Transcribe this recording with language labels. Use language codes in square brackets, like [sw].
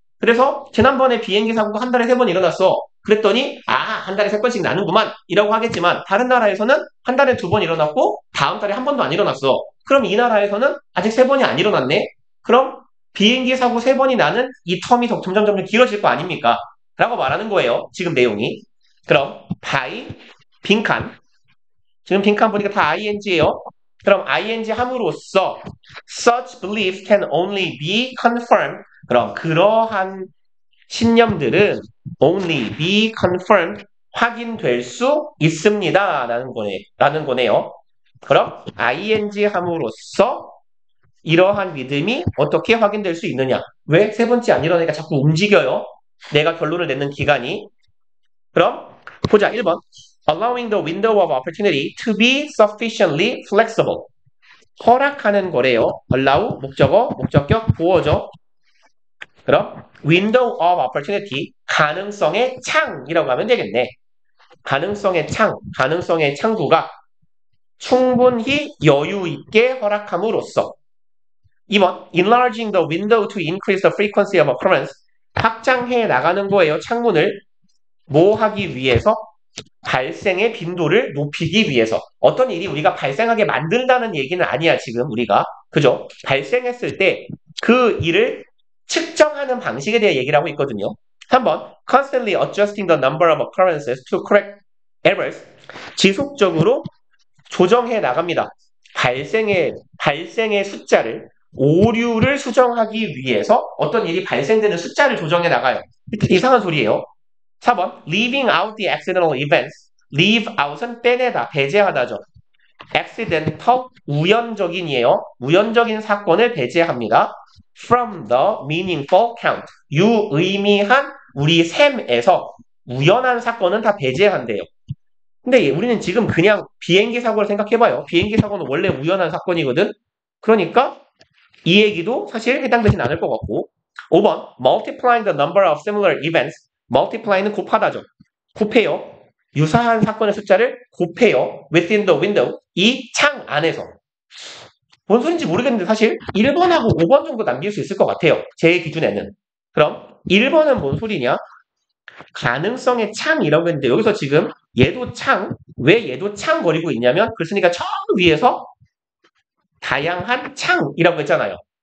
[ko] 그래서 지난번에 비행기 사고가 한 달에 3번 일어났어. 그랬더니 한 달에 3건씩 나는구만 이라고 하겠지만 다른 나라에서는 한 달에 2번 일어났고 다음 달에 한 번도 안 일어났어. 그럼 이 나라에서는 아직 3번이 안 일어났네. 그럼 비행기 사고 3번이 나는 이 텀이 점점 길어질 거 아닙니까? 라고 말하는 거예요. 지금 내용이. 그럼 빈칸. 지금 빈칸 보니까 다 ing예요. 그럼 ing 함으로써 [en] such beliefs can only be confirmed. [ko] 그럼 그러한 신념들은 only be confirmed. 확인될 수 있습니다. 라는 거네요. 그럼 ing 함으로써 이러한 믿음이 어떻게 확인될 수 있느냐? 왜? 3번째 안 일어나니까 자꾸 움직여요. 내가 결론을 내는 기간이. 그럼 보자. 1번. [en] Allowing the window of opportunity to be sufficiently flexible. [ko] 허락하는 거래요. allow, 목적격, 보어죠. 그럼 window of opportunity, 가능성의 창이라고 하면 되겠네. 가능성의 창구가 충분히 여유 있게 허락함으로써 2번, [en] enlarging the window to increase the frequency of occurrence. [ko] 확장해 나가는 거예요. 창문을 뭐 하기 위해서? 발생의 빈도를 높이기 위해서. 어떤 일이 우리가 발생하게 만든다는 얘기는 아니야, 지금 우리가. 그죠? 발생했을 때 그 일을 측정하는 방식에 대해 얘기를 하고 있거든요. [en] 3번, constantly adjusting the number of occurrences to correct errors. [ko] 지속적으로 조정해 나갑니다. 발생의 숫자를, 오류를 수정하기 위해서 어떤 일이 발생되는 숫자를 조정해 나가요. 이상한 소리예요. [en] 4번, leaving out the accidental events. [ko] leave out은 빼내다, 배제하다죠. accidental, 우연적인이에요. 우연적인 사건을 배제합니다. [en] from the meaningful count, [ko] 유의미한 우리 셈에서 우연한 사건은 다 배제한대요. 근데 우리는 지금 그냥 비행기 사고를 생각해봐요. 비행기 사고는 원래 우연한 사건이거든. 그러니까 이 얘기도 사실 해당되진 않을 것 같고. [en] 5번 multiplying the number of similar events, [ko] multiply는 곱하다죠. 곱해요. 유사한 사건의 숫자를 곱해요. [en] within the window, [ko] 이 창 안에서. 뭔 소린지 모르겠는데 사실 1번하고 5번 정도 남길 수 있을 것 같아요. 제 기준에는. 그럼 1번은 뭔 소리냐? 가능성의 창이라고 했는데 여기서 지금 얘도 창, 왜 얘도 창 거리고 있냐면 글쓴이가 처음 위에서 다양한 창이라고 했잖아요.